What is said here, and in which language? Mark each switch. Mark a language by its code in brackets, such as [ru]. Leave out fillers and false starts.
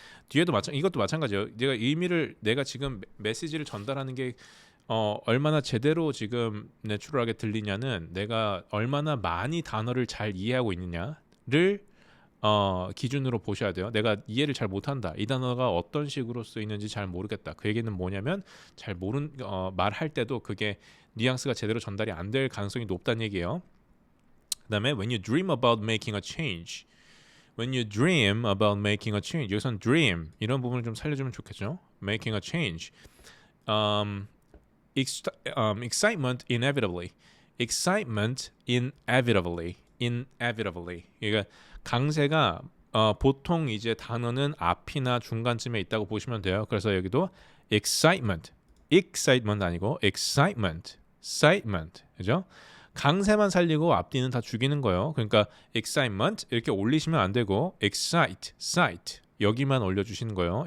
[ko] 뒤에도 이것도 마찬가지예요. 내가 지금 메시지를 전달하는 게 얼마나 제대로 지금 내추럴하게 들리냐는 내가 얼마나 많이 단어를 잘 이해하고 있느냐를 기준으로 보셔야 돼요. 내가 이해를 잘 못한다. 이 단어가 어떤 식으로 쓰이는지 잘 모르겠다. 그 얘기는 뭐냐면 말할 때도 그게 뉘앙스가 제대로 전달이 안 될 가능성이 높다는 얘기예요. 그다음에 [en] when you dream about making a change. When you dream about making a change. [ko] 여기선 dream 이런 부분을 좀 살려주면 좋겠죠. [en] Making a change. Excitement inevitably. Excitement inevitably. [ko] 그러니까 강세가 보통 이제 단어는 앞이나 중간쯤에 있다고 보시면 돼요. 그래서 여기도 excitement 아니고 excitement, 그죠? 강세만 살리고 앞뒤는 다 죽이는 거예요. 그러니까 excitement 이렇게 올리시면 안 되고 excite 여기만 올려주시는 거예요.